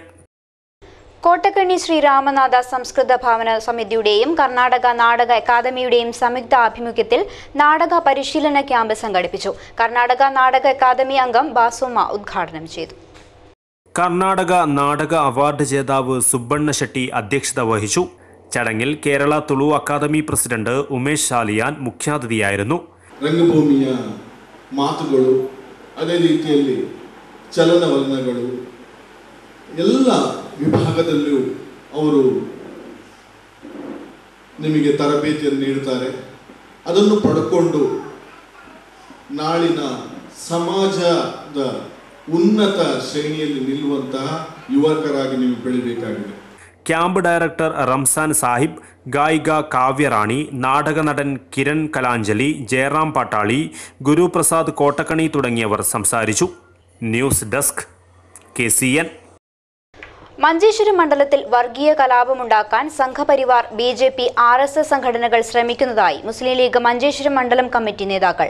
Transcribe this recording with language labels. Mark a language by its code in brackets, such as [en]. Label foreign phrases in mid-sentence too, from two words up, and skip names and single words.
[ml] കോട്ടക്കണ്ണി ശ്രീരാമനാഥ സംസ്കൃത ഭവന സമിതിയുടെയും കർണാടക നാടക അക്കാദമിയുടെയും സംയുക്ത ആഭിമുഖ്യത്തിൽ നാടക പരിശീലന ക്യാമ്പ് സംഘടിപ്പിച്ചു. കർണാടക നാടക അക്കാദമി അംഗം ബാസുമ്മ ഉദ്ഘാടനം ചെയ്തു. കർണാടക നാടക അവാർഡ് ജേതാവ് സുബ്ബണ്ണ ഷെട്ടി അധ്യക്ഷത വഹിച്ചു. ചടങ്ങിൽ കേരള തുളു അക്കാദമി പ്രസിഡന്റ് ഉമേഷ് ശാലിയാൻ മുഖ്യാതിഥിയായിരുന്നു. [kn] ರಂಗಭೂಮಿಯ ಮಾತುಗಳು, ಅದೇ ರೀತಿಯಲ್ಲಿ ಚಲನವಲನಗಳು ಎಲ್ಲ ವಿಭಾಗದಲ್ಲೂ ಅವರು ನಿಮಗೆ ತರಬೇತಿಯನ್ನು ನೀಡುತ್ತಾರೆ. ಅದನ್ನು ಪಡ್ಕೊಂಡು ನಾಳಿನ ಸಮಾಜದ ಉನ್ನತ ಶ್ರೇಣಿಯಲ್ಲಿ ನಿಲ್ಲುವಂತಹ ಯುವಕರಾಗಿ ನೀವು ಬೆಳಿಬೇಕಾಗಿದೆ. [ml] ക്യാമ്പ് ഡയറക്ടർ റംസാൻ സാഹിബ്, ഗായിക കാവ്യറാണി, നാടക നടൻ കിരൺ കലാഞ്ജലി, ജയറാം പാട്ടാളി, ഗുരുപ്രസാദ് കോട്ടക്കണി തുടങ്ങിയവർ സംസാരിച്ചു. [en] news desk KCN. [ml] മഞ്ചേശ്വരം മണ്ഡലത്തിൽ വർഗീയ കലാപമുണ്ടാക്കാൻ സംഘപരിവാർ, BJP, RSS സംഘടനകൾ ശ്രമിക്കുന്നതായി മുസ്ലിം ലീഗ് മഞ്ചേശ്വരം മണ്ഡലം കമ്മിറ്റി നേതാക്കൾ.